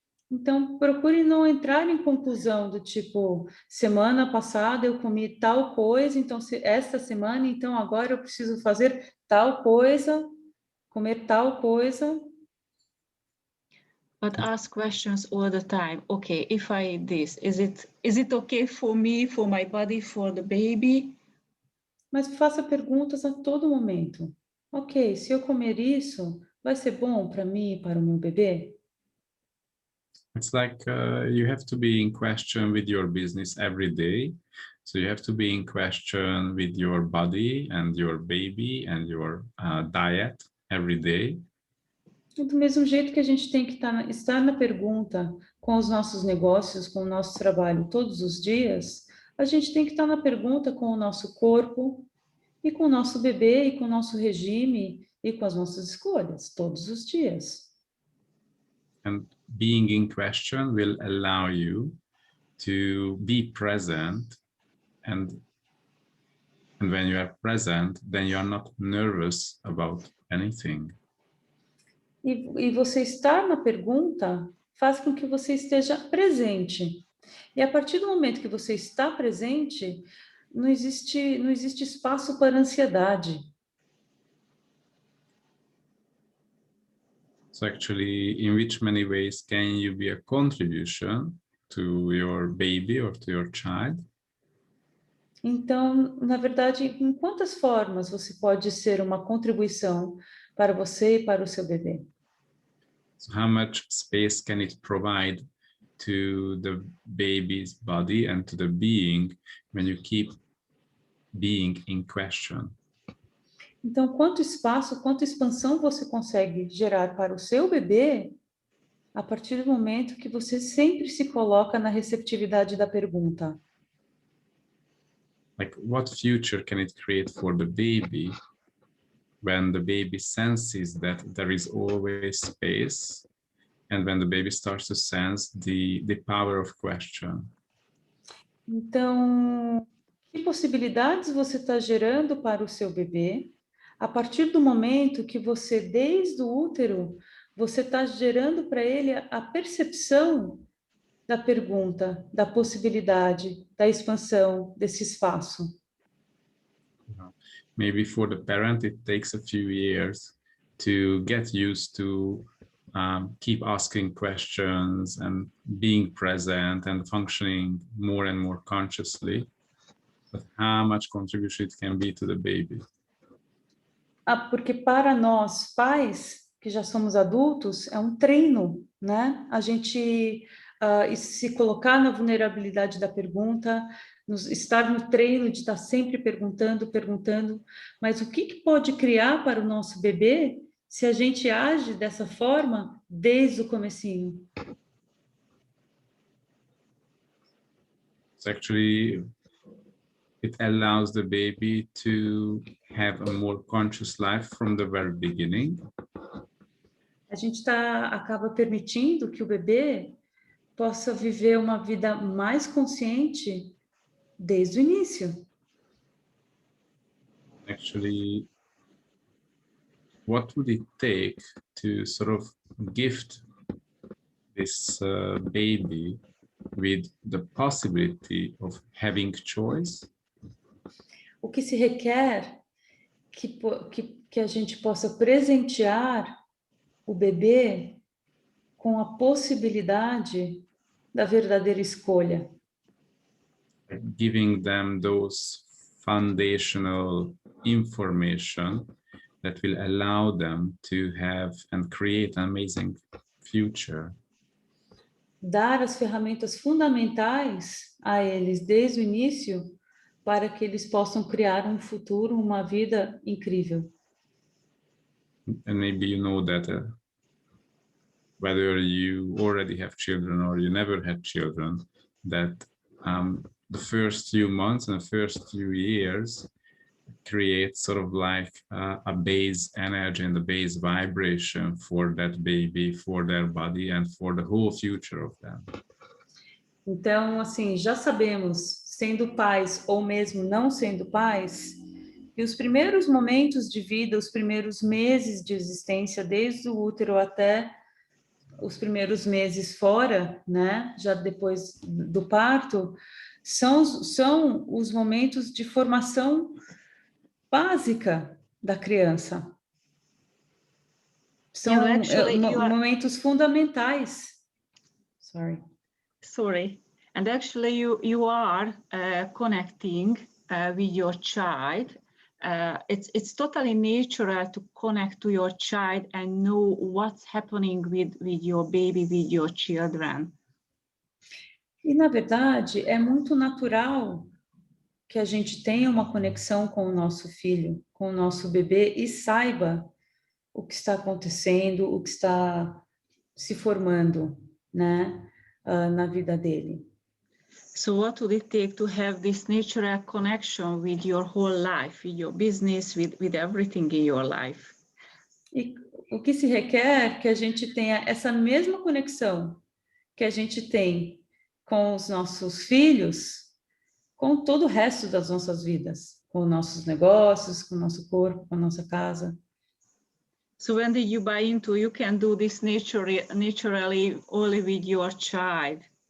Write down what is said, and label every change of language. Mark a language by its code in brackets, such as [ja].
[pt] Então, procure não entrar em conclusão do tipo, semana passada eu comi tal coisa, então esta semana, então agora eu preciso fazer tal coisa, comer tal coisa. [en] But ask questions all the time. Okay, if I eat this, is it okay for me, for my body, for the baby? [pt] Mas faça perguntas a todo momento. Ok, se eu comer isso, vai ser bom para mim e para o meu bebê? [en] It's like you have to be in question with your business every day. So you have to be in question with your body and your baby and your diet every day. [pt] Do mesmo jeito que a gente tem que estar na pergunta com os nossos negócios, com o nosso trabalho todos os dias, a gente tem que estar na pergunta com o nosso corpo e com o nosso bebê e com o nosso regime e com as nossas escolhas todos os dias. [en] And being in question will allow you to be present, and when you are present, then you are not nervous about anything. [pt] E você estar na pergunta faz com que você esteja presente. E a partir do momento que você está presente, não existe espaço para ansiedade. [en] So actually, in which many ways can you be a contribution to your baby or to your child? [pt] Então, na verdade, em quantas formas você pode ser uma contribuição para você e para o seu bebê? [en] So how much space can it provide to the baby's body and to the being when you keep being in question? [pt] Então, quanto espaço, quanta expansão você consegue gerar para o seu bebê a partir do momento que você sempre se coloca na receptividade da pergunta? [en] Like, what future can it create for the baby when the baby senses that there is always space, and when the baby starts to sense the power of question? [pt] Então, que possibilidades você está gerando para o seu bebê a partir do momento que você, desde o útero, você está gerando para ele a percepção da pergunta, da possibilidade, da expansão desse espaço? [en] Maybe for the parent, it takes a few years to get used to keep asking questions and being present and functioning more and more consciously, but how much contribution it can be to the baby. [pt] Porque para nós, pais, que já somos adultos, é um treino, né? A gente se colocar na vulnerabilidade da pergunta, estar no treino de estar sempre perguntando, mas o que pode criar para o nosso bebê se a gente age dessa forma desde o comecinho? [en] So actually, it allows the baby to have a more conscious life from the very beginning. [pt] A gente acaba permitindo que o bebê possa viver uma vida mais consciente desde o início. [en] Actually, what would it take to sort of gift this baby with the possibility of having choice? [pt] O que se requer que a gente possa presentear o bebê com a possibilidade da verdadeira escolha. [en] Giving them those foundational information that will allow them to have and create an amazing future. [pt] Dar as ferramentas fundamentais a eles desde o início para que eles possam criar um futuro, uma vida incrível. [en] And maybe you know that whether you already have children or you never had children, that the first few months and the first few years create sort of like a base energy and the base vibration for that baby, for their body and for the whole future of them. [pt] Então, assim, já sabemos, sendo pais ou mesmo não sendo pais, que os primeiros momentos de vida, os primeiros meses de existência, desde o útero até os primeiros meses fora, né, já depois do parto, são os momentos de formação básica da criança. São momentos fundamentais. [en] Sorry. And actually you are connecting with your child. It's totally natural to connect to your child and know what's happening with your baby, with your children. [pt] E, na verdade, é muito natural que a gente tenha uma conexão com o nosso filho, com o nosso bebê e saiba o que está acontecendo, o que está se formando, né, na vida dele. [en] So what would it take to have this natural connection with your whole life, with your business, with everything in your life? [pt] E o que se requer que a gente tenha essa mesma conexão que a gente tem com os nossos filhos, com todo o resto das nossas vidas, com nossos negócios, com o nosso corpo, com a nossa casa. [en] So when did you buy into, you can do this naturally only with your child?